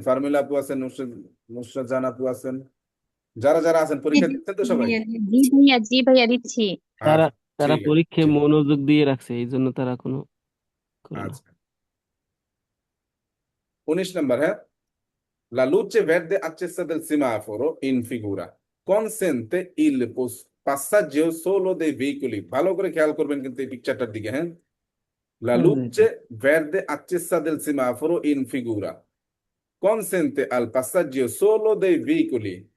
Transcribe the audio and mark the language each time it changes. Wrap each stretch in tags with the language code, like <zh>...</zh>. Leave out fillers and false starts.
<bn>ফার্মিলা আপু আছেন, নুসরাত জাহান আপু আছেন, যারা যারা আছেন পরীক্ষা দিচ্ছেন তো সবাই? জি ভাইয়া দিচ্ছি। তারা আচ্ছা, তারা ঠিক আছে, পরীক্ষায় ঠিক। মনোযোগ দিয়ে রাখছে, এই জন্য তারা কোনো করে না। আচ্ছা, 19 নম্বর, হ্যাঁ।</bn> <it>La luce verde accesa del semaforo in figura consente il passaggio solo dei veicoli.</it> <bn>ভালো করে খেয়াল করবেন কিন্তু এই পিকচারটার দিকে, হ্যাঁ।</bn> <it>La luce verde accesa del semaforo in figura consente al passaggio solo dei veicoli.</it>